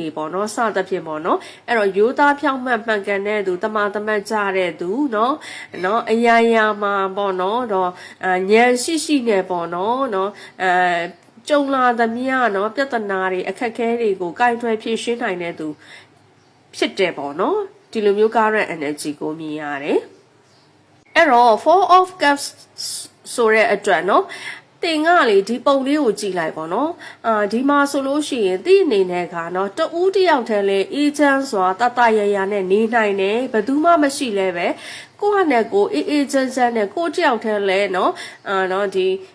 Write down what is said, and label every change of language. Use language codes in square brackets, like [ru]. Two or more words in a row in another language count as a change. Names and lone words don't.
[my] နေပေါ့နော်စသဖြင့်ပေါ့နော်အဲ့တော့ရိုးသားပြောင်းမှန်ကန်တဲ့သူတမာတမတ်ကြတဲ့သူနော်အရာမှာပေါ့နော်တော့ဉာဏ်ရှိနေ ပေါ့နော်ကြုံလာသမျှနော်ပြဿနာတွေအခက်အခဲတွေကိုကြိုက်ထွဲဖြေရှင်းနိုင်တဲ့သူဖြစ်တယ်ပေါ့နော် ဒီလိုမျိုး [en] current energy [my] ကိုမြင်ရတယ်အဲ့တော့ [en] four of cups [my] ဆိုတဲ့အတွက်နော်တင်ကလေဒီပုံလေးကိုကြည့်လိုက်ပေါ့နော်ဒီမှာဆိုလို့ရှိရင်တိအနေနဲ့ကနော်တဦးတယောက်တည်းလဲအေးချမ်းစွာတတရရနဲ့နေနိုင်တယ်ဘယ်သူမှမရှိလဲပဲကိုယ့်ဟာနဲ့ကိုအေးချမ်းနဲ့ကိုယ့်တယောက်တည်းလဲနော်ဒီ